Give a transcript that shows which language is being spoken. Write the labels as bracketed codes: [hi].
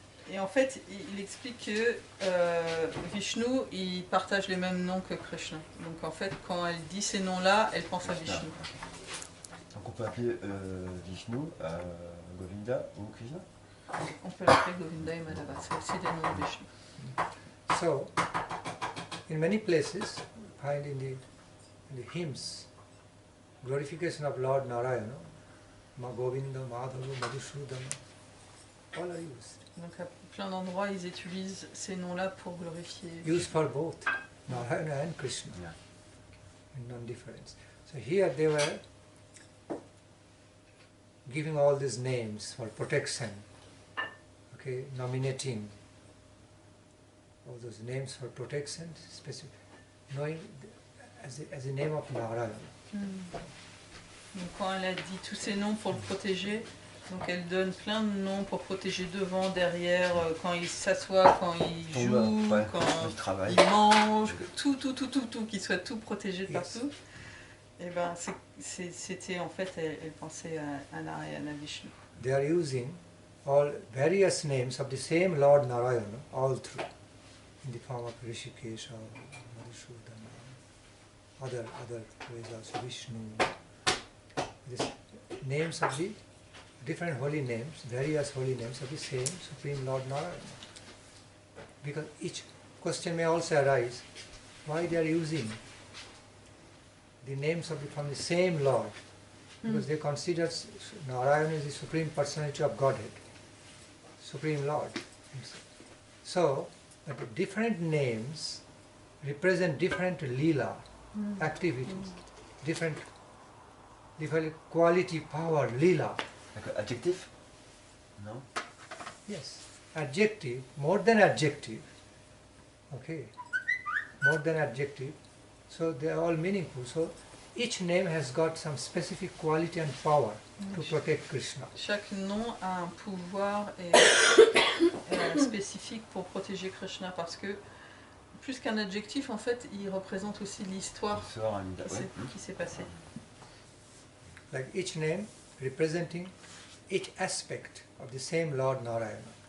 [fr] Et en fait, il explique que Vishnu, il partage les mêmes noms que Krishna. Donc en fait, quand elle dit ces noms-là, elle pense à Vishnu. Donc on peut appeler Vishnu, Govinda ou Krishna? On peut l'appeler Govinda et Madhava, c'est des noms de Vishnu. [en] So, in many places, find in the hymns, glorification of Lord Narayana, Ma Govinda, Madhava, Madhusudana, all are used. [fr] Donc à plein d'endroits, ils utilisent ces noms-là pour glorifier. [en] Used for both Narayana and Krishna, in non-difference. So here they were giving all these names for protection, okay, nominating all those names for protection, specific, knowing as a name of Narayana. [fr] Donc quand elle a dit tous ces noms pour le protéger, donc elle donne plein de noms pour protéger devant, derrière, quand il s'assoit, quand il joue, quand il mange, tout, qu'il soit tout protégé de partout. Et ben c'était en fait, elle pensait à Narayana Vishnu. [en] They are using all various names of the same Lord Narayana all through, in the form of Rishikesha, Madhusudana, other ways also Vishnu. These names of the different holy names, various holy names of the same Supreme Lord Narayana. Because each question may also arise, why they are using the names from the same Lord? Because they consider Narayana is the Supreme Personality of Godhead, Supreme Lord. So, but the different names represent different lila activities, different quality, power, lila. Like adjective? No? Yes, adjective, more than adjective. Okay, more than adjective. So they are all meaningful. So each name has got some specific quality and power to protect Krishna. [fr] Chaque nom a un pouvoir spécifique pour protéger Krishna parce que plus qu'un adjectif, en fait, il représente aussi l'histoire qui s'est passée. [en] Like each name representing each aspect of the same Lord Narayana.